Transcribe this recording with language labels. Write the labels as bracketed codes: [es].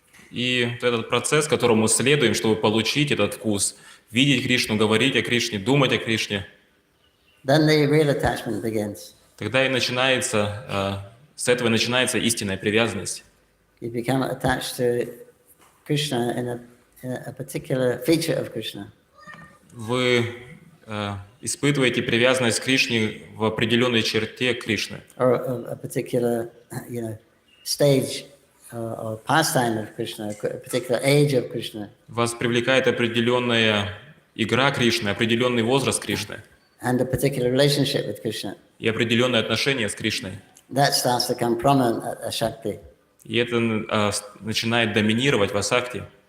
[ru] И этот процесс, которому мы следуем, чтобы получить этот вкус, видеть Кришну, говорить о Кришне, думать о Кришне, [en] Then the real attachment begins. [ru] тогда и начинается, с этого начинается истинная привязанность. [en] You become attached to Krishna in a particular feature of Krishna. [ru] Вы испытываете привязанность к Кришне в определенной черте Кришны. [en] Or a particular, stage or pastime of Krishna, a particular age of Krishna. [ru] Вас привлекает определенная игра Кришны, определенный возраст Кришны [en] And a particular relationship with Krishna. [ru] и определенные отношения с Кришной. [en] That starts to become prominent at Shakti. [ru] И это начинает доминировать в асакти.